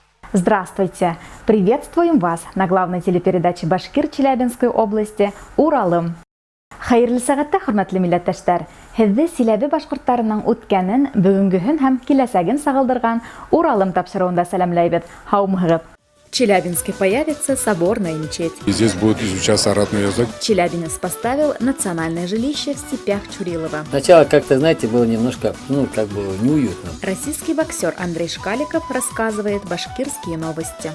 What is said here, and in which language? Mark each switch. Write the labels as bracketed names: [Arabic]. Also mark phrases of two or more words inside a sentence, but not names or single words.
[Russian] Здравствуйте! Приветствуем вас на главной телепередаче Башкир Челябинской области «Уралым». [Bashkir] Хайырлы сәгатьтә, хөрмәтле милләттәшләр, һезне Силәбе башкортларының үткәнен, бүгенгеһен һәм киләсәген сагылдырган Уралым тапшыруында сәламләйбез. Һаумыгыз! [Russian] В Челябинске появится соборная мечеть. И здесь будет изучаться родной язык. Челябинец поставил национальное жилище в степях Чурилова. Сначала как-то, знаете, было немножко, неуютно. Российский боксер Андрей Шкаликов рассказывает башкирские новости.